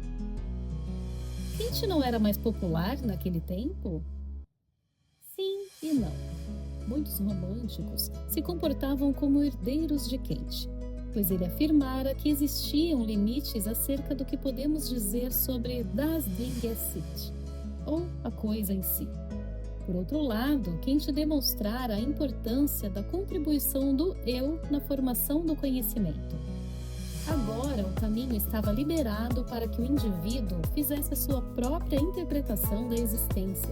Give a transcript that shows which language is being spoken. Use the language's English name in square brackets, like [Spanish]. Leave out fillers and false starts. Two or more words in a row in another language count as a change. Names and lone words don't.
[Portuguese] Kant não era mais popular naquele tempo? Sim e não. Muitos românticos se comportavam como herdeiros de Kant, pois ele afirmara que existiam limites acerca do que podemos dizer sobre [German] das Dinge sich, [Portuguese] ou a coisa em si. Por outro lado, Kant demonstrara a importância da contribuição do eu na formação do conhecimento. Agora, o caminho estava liberado para que o indivíduo fizesse a sua própria interpretação da existência.